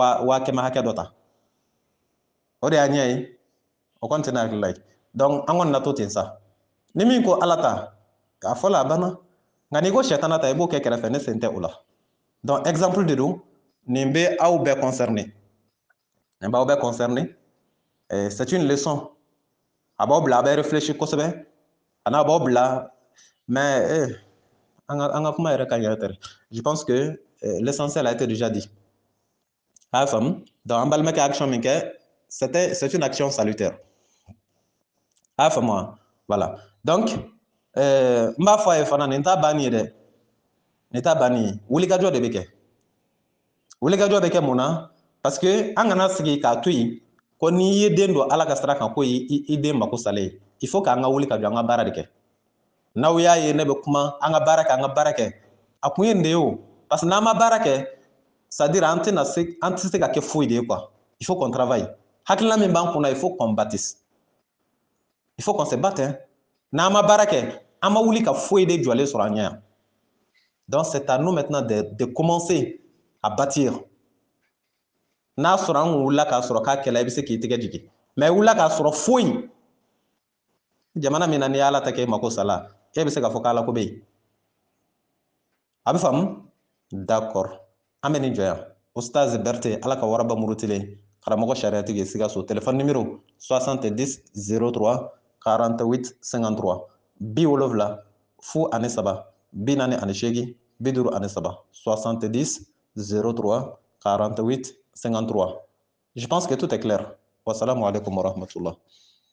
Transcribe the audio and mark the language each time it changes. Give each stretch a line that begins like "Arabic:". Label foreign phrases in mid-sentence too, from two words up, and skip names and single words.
Bambara: waa kɛmɛ hakɛ dɔ ta o de y'a ɲɛ ye o kɔni tɛ ne hakilila ye donc an kɔni na to ten sa ni min ko ala ta a fɔ la a banna nka n'i ko sɛtana ta i b'o kɛ kɛrɛfɛ ne sen tɛ o la donc exemple de don nin bɛ aw bɛɛ concerné nin b'aw bɛɛ concerné
French: c'est une leçon
Bambara: a b'aw bila a bɛ réfléchir kosɛbɛ a n'a b'aw bila mais an ka kuma yɛrɛ ka ɲɛ tɛ
French: je pense que l'essentiel a été déjà dit
Bambara: a y'a faamu donc an balimakɛ action min kɛ
French: c'est une action salutaire
Bambara: a y'a faamu wa voilà donc n b'a fɔ a ye fana nin t'a banni ye dɛ nin t'a banni ye wulikajɔ de bɛ kɛ wulikajɔ bɛ kɛ mun na parce que an kana sigi k'a to yen ko n'i ye den don ala ka sira kan ko i den mako salen ye il faut k'an ka wuli ka jɔ an ka baara de kɛ n'aw y'a ye ne bɛ kuma an ka baara kɛ an ka baara kɛ a kun ye nin de ye o parce que n'an ma baara kɛ
French: c'est à dire
Bambara: an tɛ se ka kɛ foyi de ye quoi
French: il faut qu'on travaille
Bambara: hakilina min b'an kunna
French: il faut qu'on bâtisse il faut qu'on se batte
Bambara: n'an ma baara kɛ an ma wuli ka foyi de jɔlen sɔrɔ an ɲɛ yan
French: donc c'est à nous maintenant de commencer à bâtir
Bambara: n'a sɔrɔ an kun wulila k'a sɔrɔ k'a kɛla i bɛ se k'i tɛgɛ jigin mais i wulila k'a sɔrɔ foyi jamana min na n'i y'ala ta kɛ e mako sala e bɛ se k'a fɔ k'ala ko bɛ yen a bɛ faamu d'accord an bɛ nin jɔ yan Ustaz Berete ala ka waraba murutilen karamɔgɔ sariyatigi Sikaso
French: téléphone numéro
Bambara: 70 03 48 53 70 fu ani saba 48 53 70 03 48 53
French: je pense que tout est clair
Arabic: والسلام عليكم ورحمة الله